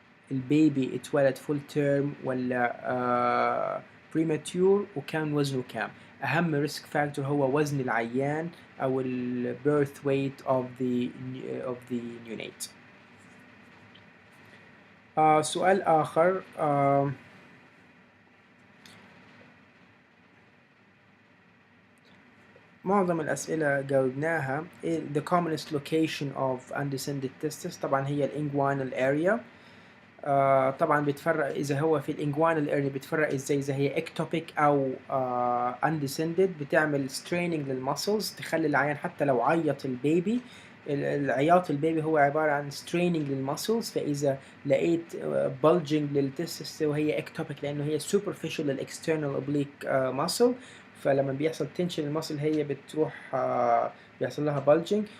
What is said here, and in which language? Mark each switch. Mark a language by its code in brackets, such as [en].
[ar] البيبي اتولد فول تيرم ولا بريماتيور، وكان وزنه كام؟ أهم ريسك فاكتور هو وزن العيان أو ال [en] birth weight of the neonate. [ar] سؤال آخر، معظم الأسئلة جاوبناها. [en] the commonest location of undescended testis؟ [ar] طبعا هي الانجوانال [en] area. [ar] طبعا بتفرق اذا هو في الانجوانال اريا، بتفرق ازاي اذا هي اكتوبيك او اندسندد. بتعمل ستريننج للمسلز تخلي العيان حتى لو عيط البيبي، العياط البيبي هو عباره عن ستريننج للمسلز. فاذا لقيت بلجنج للتستس وهي اكتوبيك لانه هي سوبرفيشال للاكسترنال اوبليك ماسل، فلما بيحصل تنشن المسل هي بتروح بيحصل لها بلجنج.